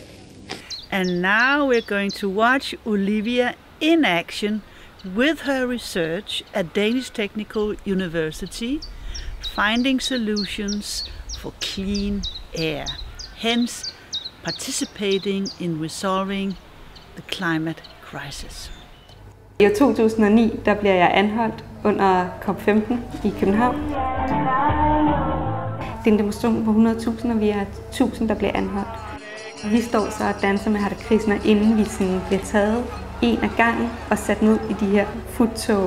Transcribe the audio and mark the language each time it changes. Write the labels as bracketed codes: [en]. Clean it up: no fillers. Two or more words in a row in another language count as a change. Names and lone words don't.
[en] And now we're going to watch Olivia in action with her research at Danish Technical University, finding solutions for clean air, hence participating in resolving the climate crisis. [da] I år 2009 der bliver jeg anholdt under COP15 i København. Det er en demonstration på 100.000, og vi er 1000, der bliver anholdt. Vi står så og danser med Hare Krishna, inden vi sådan bliver taget en af gangen og sat ned i de her futtog.